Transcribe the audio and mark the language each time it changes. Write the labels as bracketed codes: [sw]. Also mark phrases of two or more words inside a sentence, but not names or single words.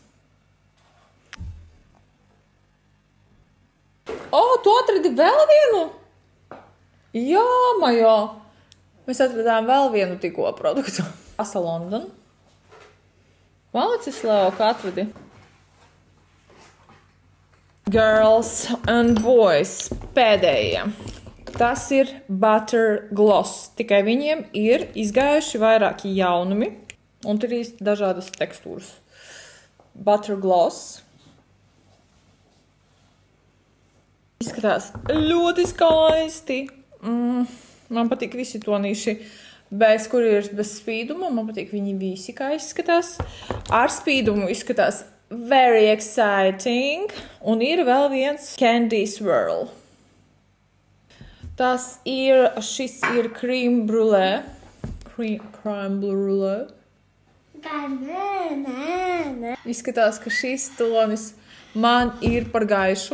[lv] Tu atradi vēl vienu? Jā, Majo. Mēs atradām vēl vienu tikko produktu. Asa London. Malacis, Leo, kā atradi? [en] Girls and boys. [lv] Pēdējie. Tas ir Butter Gloss. Tikai viņiem ir izgājuši vairāki jaunumi. Un tur ir dažādas tekstūras. Butter Gloss. Izskatās ļoti skaisti. Man patīk visi tonīši, kur ir bez spīduma. Man patīk viņi visi, kā izskatās. Ar spīdumu izskatās [en] very exciting. [lv] Un ir vēl viens Candy Swirl. Šis ir Crème Brûlée. Crème Brûlée. Izskatās, ka šis tonis man ir par gaišu.